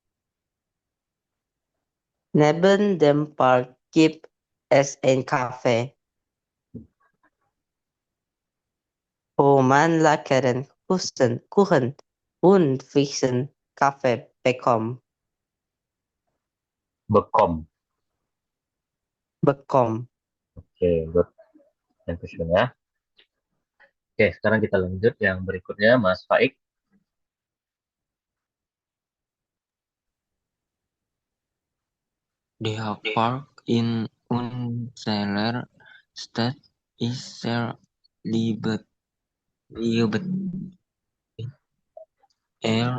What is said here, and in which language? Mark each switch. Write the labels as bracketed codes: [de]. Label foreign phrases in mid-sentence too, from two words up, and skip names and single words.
[de] Neben dem Park gibt es ein Café, wo man leckeren Kuchen und frischen Kaffee Bekom. Bekom. Bekom. [en] Oke, good. Thank you ya. [id] Oke, sekarang kita lanjut yang berikutnya, Mas Faik. [de] Der Park in unserer Stadt ist sehr liebet. Er,